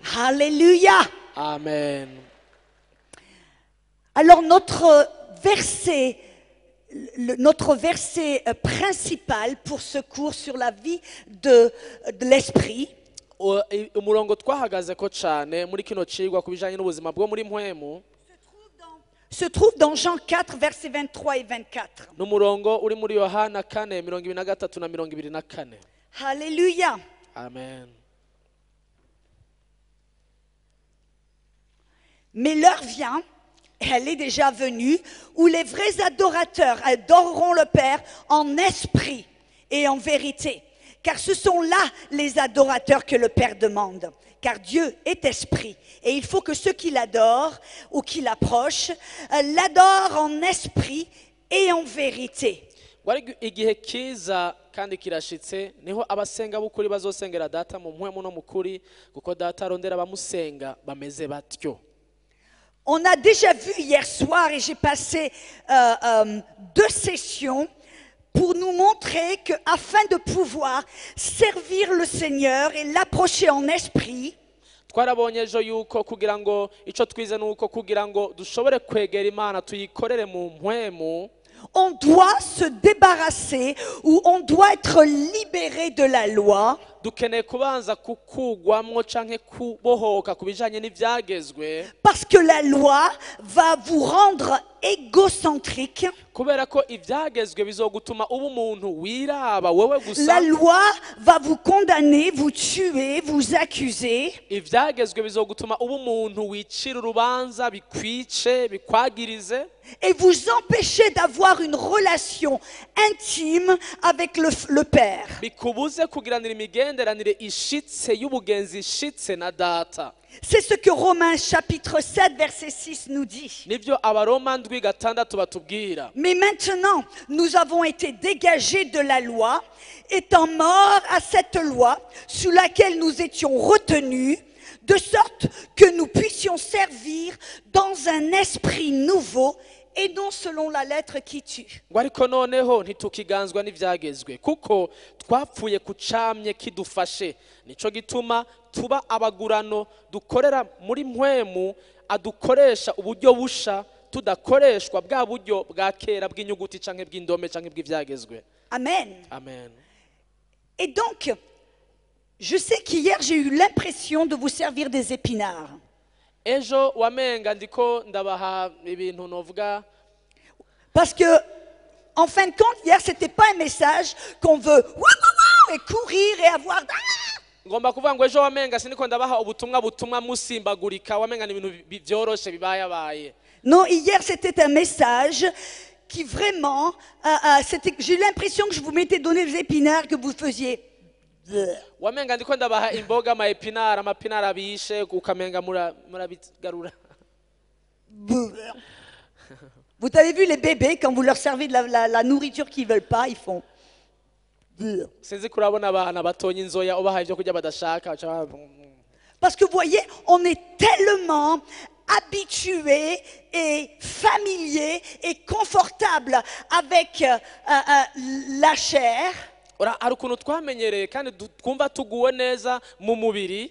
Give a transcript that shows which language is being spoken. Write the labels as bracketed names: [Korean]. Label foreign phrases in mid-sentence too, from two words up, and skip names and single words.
[French] Alléluia. Amen. Alors notre verset principal pour ce cours sur la vie de l'esprit [Rundi] umurongo twahagazeko cyane muri kino cigwa kubijanye n'ubuzima bwo muri mpwemu [French] se trouve dans Jean 4 versets 23 et 24. [Rundi] n'umurongo uri muri Yohana 4:23 na 24. [French] Alléluia. Amen. Mais l'heure vient, elle est déjà venue, où les vrais adorateurs adoreront le Père en esprit et en vérité. Car ce sont là les adorateurs que le Père demande. Car Dieu est esprit. Et il faut que ceux qui l'adorent ou qui l'approchent l'adorent en esprit et en vérité. [Rundi] Igihe kiza kandi kirashitse niho abasenga b'ukuri bazosengera data mu mpwemu no mu kuri kuko data arondera abamusenga bameze batyo. [French] On a déjà vu hier soir et j'ai passé 2 sessions pour nous montrer qu'afin de pouvoir servir le Seigneur et l'approcher en esprit, [Rundi] twarabonye ejo yuko kugira ngo ico twize nuko kugira ngo dushobore kwegera Imana tuyikorere mu mpwemu, [French] on doit se débarrasser ou on doit être libéré de la loi. [Rundi] dukeneye kubanza kukugwamwo canke kubohoka kubijanye n'ivyagezwe, [French] parce que la loi va vous rendre égocentrique. [Rundi] kubera ko ivyagezwe bizogutuma uba umuntu wiraba wewe gusa. [French] La loi va vous condamner, vous tuer, vous accuser. [Rundi] Ivyagezwe bizogutuma uba umuntu wicira urubanza bikwice bikwagirize, [French] et vous empêcher d'avoir une relation intime avec le Père. [Rundi] bikubuze kugiranira imigenderanire ishitse y'ubugenzi ishitse na data. [French] C'est ce que Romains chapitre 7 verset 6 nous dit. [Rundi] Nivyo Abaroma 7:6 batubwira. [French] Mais maintenant, nous avons été dégagés de la loi, étant morts à cette loi sous laquelle nous étions retenus, de sorte que nous puissions servir dans un esprit nouveau et non selon la lettre qui tue. [Rundi] Ngo ariko noneho ntitukiganzwa n'ivyagezwe kuko twapfuye kucamye kidufashe, nico gituma tuba abagurano dukorera muri mpwemu adukoresha uburyo busha tudakoreshwa bwa buryo bwa kera bw'inyuguti canke bw'indome canke bw'ivyagezwe. Amen. Amen. [French] Et donc, je sais qu'hier j'ai eu l'impression de vous servir des épinards. [Rundi] Ejo wamenga ndiko ndabaha ibintu novuga, [French] parce que en fin de compte hier c'était pas un message qu'on veut et courir et avoir [Rundi] ngomba kuvuga ngo ejo wamenga siniko ndabaha ubutumwa musimbagurika, wamenga ni ibintu byoroshe bibaye. [French] Non, hier c'était un message qui vraiment j'ai eu l'impression que je vous m'étais donné des épinards que vous faisiez [Rundi] wamenga ndiko ndabaha imboga amapinara abishe ukamenga murabigarura. [French] Vous avez vu les bébés quand vous leur servez de la nourriture qu'ils veulent pas, ils font [Rundi] sinzi kurabona abana batonya inzoya ubaha ivyo kurya badashaka. [French] Parce que vous voyez, on est tellement habitué et familier et confortable avec la chair [Rundi] hari ukuntu twamenyereye kandi twumva tuguwe neza mu mubiri,